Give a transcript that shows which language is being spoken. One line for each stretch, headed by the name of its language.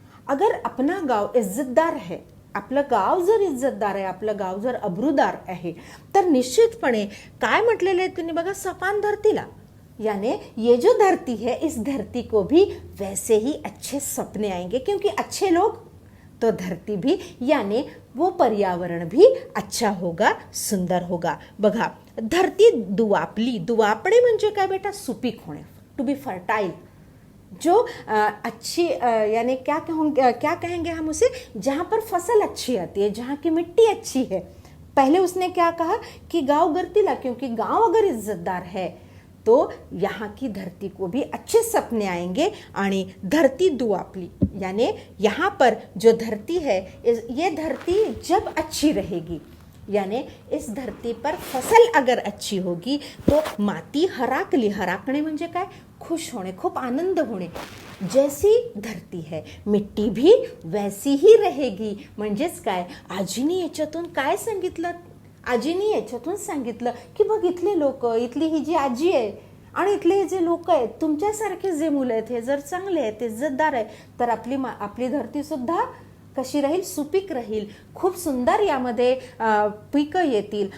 Hindi: अगर अपना गाव इज्जतदार है,
Marathi: आपलं गाव जर इज्जतदार आहे, आपलं गाव जर अब्रूदार आहे, तर निश्चितपणे काय म्हटलेलं आहे त्यांनी बघा, सपान धरतीला,
Hindi: यानी ये जो धरती है इस धरती को भी वैसे ही अच्छे सपने आएंगे, क्योंकि अच्छे लोग तो धरती भी, यानी वो पर्यावरण भी अच्छा होगा, सुंदर होगा.
Marathi: बघा, धरती दुआपली, दुआपणे म्हणजे काय बेटा, सुपीक होणे,
English: To be fertile.
Hindi: जो अच्छी यानी क्या कहेंगे हम उसे, जहाँ पर फसल अच्छी आती है, जहाँ की मिट्टी अच्छी है. पहले उसने क्या कहा कि गाँव गर्तीला, क्योंकि गाँव अगर इज्जतदार है तो यहाँ की धरती को भी अच्छे सपने आएंगे.
Marathi: आणि धरती दुआपली,
Hindi: यानी यहाँ पर जो धरती है, ये धरती जब अच्छी रहेगी, यानी इस धरती पर फसल अगर अच्छी होगी तो
Marathi: माती हराकली, हराकणे म्हणजे काय, खुश होणे, खूप आनंद होणे.
Hindi: जैसी धरती है मिट्टी भी वैसी ही रहेगी.
Marathi: म्हणजेच काय, आजीने याच्यातून काय सांगितलं, आजीने याच्यातून सांगितलं की बघ, इथले लोक, इथली ही जी आजी आहे आणि इथले हे जे लोक आहेत, तुमच्यासारखे जे मुलं आहेत, हे जर चांगले आहेत, इज्जतदार आहे, तर आपली धरती सुद्धा कशी राहील, सुपीक राहील, खूप सुंदर यामध्ये पिकं येतील.